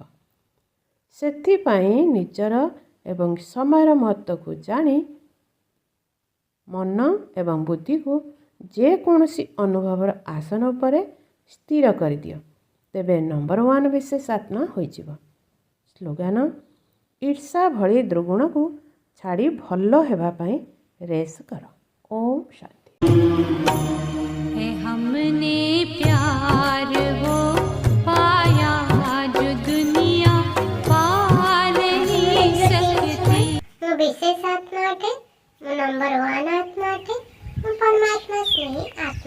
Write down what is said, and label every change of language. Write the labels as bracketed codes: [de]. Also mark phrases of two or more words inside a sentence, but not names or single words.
[or] ସେଥିପାଇଁ ନିଜର ଏବଂ ସମୟର ମହତ୍ତ୍ୱକୁ ଜାଣି ମନ ଏବଂ ବୁଦ୍ଧିକୁ ଯେକୌଣସି ଅନୁଭବର ଆସନ ଉପରେ ସ୍ଥିର କରିଦିଅ, ତେବେ ନମ୍ବର 1 ବିଶେଷ ଆତ୍ମା ହୋଇଯିବ। ସ୍ଲୋଗାନ, ଈର୍ଷା ଭଳି ଦୁର୍ଗୁଣକୁ ଛାଡ଼ି ଭଲ ହେବା ପାଇଁ ରେସ୍ କର। ଓମ୍ ଶାନ୍ତି। [hi] है हमने प्यार वो पाया जो दुनिया पा नहीं सकती। [or] ମୁଁ ବିଶେଷ ଆତ୍ମା ଅଟେ, ମୁଁ ନମ୍ବର 1 ଆତ୍ମା ଅଟେ, ମୁଁ ପରମାତ୍ମା ସ୍ନେହୀ